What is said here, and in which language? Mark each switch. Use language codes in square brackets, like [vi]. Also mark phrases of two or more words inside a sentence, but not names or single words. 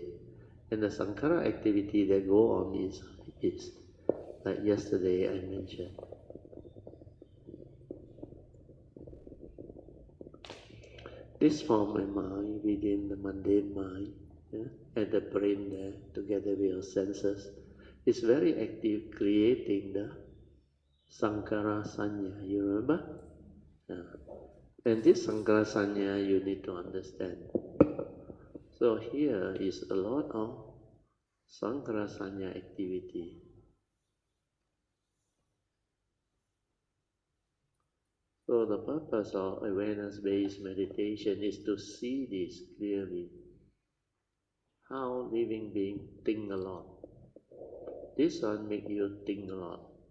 [en] And the sankhara activity that go on is like yesterday I mentioned. This form of mind within the mundane mind, yeah, and the brain there, together with your senses, is very active, creating the [pi] sankhara sanya. [en] You remember? Yeah. And this [pi] sankhara sanya [en] you need to understand. So here is a lot of [pi] sankhara sanya [en] activity. So the purpose of awareness-based meditation is to see this clearly. How living beings think a lot. This one make you think a lot.